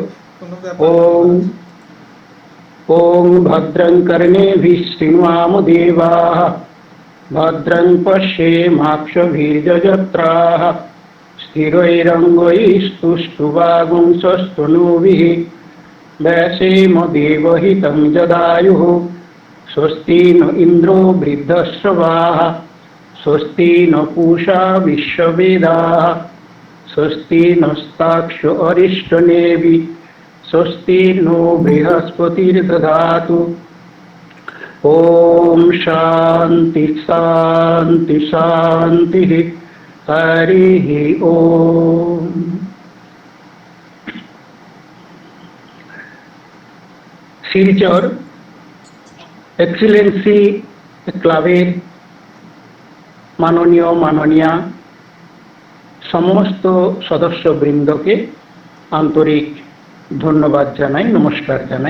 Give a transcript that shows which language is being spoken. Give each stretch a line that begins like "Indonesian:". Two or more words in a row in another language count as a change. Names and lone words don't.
Bangla: কোনো ব্যাপার না,
Sanskrit: ওম
Bangla: মহারাজ।
Sanskrit: ওম ভদ্রং কর্ণেভিः শৃণুয়াম দেবাः, ভদ্রং পশ্যেমাক্ষভির্যজত্রাः, স্থিरैरङ्गैस्तुष्टुवागुंसस्तनूभिः व्यासेम देवहितं जदायुः। स्वस्ति न इन्द्रो वृद्धश्रवाः, स्वस्ति न पूषा विश्ववेदाः, स्वस्ति नस्ताक्षो अरिष्टनेमि, स्वस्ति नो बृहस्पतिर्दधातु। ओम शांति शांति शांति। हरि ओम।
Bangla: শিলচর এক্সিলেন্সি ক্লাবের মাননীয় মাননীয়া সমস্ত সদস্যবৃন্দকে আন্তরিক ধন্যবাদ জানাই, নমস্কার জানাই।